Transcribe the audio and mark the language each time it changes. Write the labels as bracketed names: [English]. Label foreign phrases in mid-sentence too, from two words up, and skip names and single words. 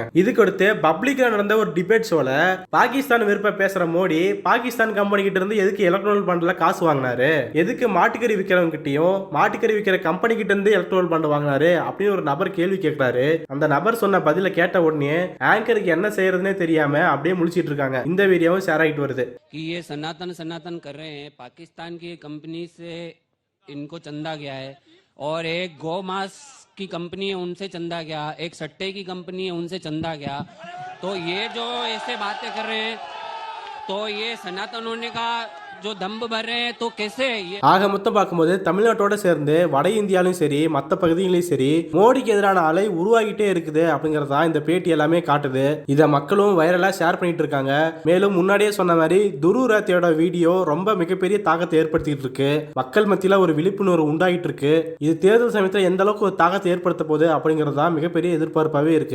[Tamil] இதுக்கு அடுத்து பப்ளிக்ல நடந்த ஒரு [English] debate showல [Tamil] பாகிஸ்தான் விருப்ப பேசுற மோடி, பாகிஸ்தான் கம்பெனி கிட்ட இருந்து எதுக்கு [English] electoral bondல [Tamil] காசு வாங்கினாரு, எதுக்கு மாட்டுக்கறி விற்கிறவங்க கிட்டயும் மாட்டுக்கறி விற்கிற கம்பெனி கிட்ட இருந்து [English] electoral bond [Tamil] வாங்கினாரு அப்படின்னு ஒரு நபர் கேள்வி கேட்கிறாரு. அந்த நபர் சொன்ன பதில கேட்ட உடனே ஆங்கருக்கு என்ன செய்யறதுன்னே தெரியாம அப்படியே முழிச்சிட்டு இருக்காங்க. இந்த வீடியோவும் ஷேர் ஆகிட்டு வருது. [Hindi] कि ये सनातन कर रहे हैं, पाकिस्तान की कंपनी से इनको चंदा गया है, और एक गौ मांस की कंपनी है उनसे चंदा गया, एक सट्टे की कंपनी है उनसे चंदा गया, तो ये जो ऐसे बातें कर रहे हैं तो ये सनातन होने का जो दम्ब भर रहे हैं तो कैसे ये। [Tamil] ஆக மொத்தம் பார்க்கும்போது தமிழ்நாட்டோட சேர்ந்து வட இந்தியாலும் சரி மற்ற பகுதிகளையும் சரி மோடிக்கு எதிரான அலை உருவாகிட்டே இருக்குது அப்படிங்கறதா இந்த பேட்டி எல்லாமே காட்டுது. இதை மக்களும் [English] viralா share [Tamil] பண்ணிட்டு இருக்காங்க. மேலும் முன்னாடியே சொன்ன மாதிரி துருராத்தியோட வீடியோ ரொம்ப மிகப்பெரிய தாக்கத்தை ஏற்படுத்திட்டு இருக்கு. மக்கள் மத்தியில ஒரு விழிப்புணர்வு உண்டாகிட்டு இருக்கு. இது தேர்தல் சமயத்தில் எந்த அளவுக்கு ஒரு தாக்கத்தை ஏற்படுத்த போகுது அப்படிங்கறதா மிகப்பெரிய எதிர்பார்ப்பாவே இருக்கு.